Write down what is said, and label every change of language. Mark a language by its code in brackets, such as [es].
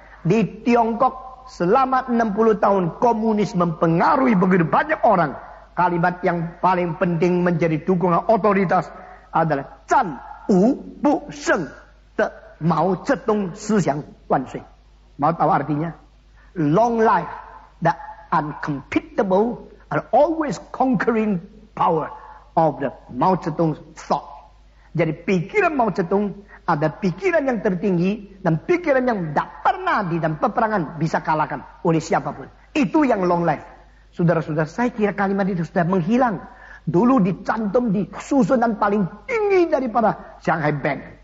[id] Di Tiongkok selama 60 tahun komunis mempengaruhi begitu banyak orang. Kalimat yang paling penting menjadi dukungan otoritas adalah [zh] Zhan Wu Bu Sheng de Mao Zedong Siyang Wan Shui. [id] Mau tahu artinya? [en] Long life, the uncompetible and always conquering power of the Mao Zedong thought. [id] Jadi pikiran Mao Zedong ada pikiran yang tertinggi dan pikiran yang tidak pernah di dalam peperangan bisa kalahkan oleh siapapun. Itu yang [en] long life. [id] Saudara-saudara, saya kira kalimat itu sudah menghilang. Dulu dicantum di susunan paling tinggi daripada Shanghai Bank.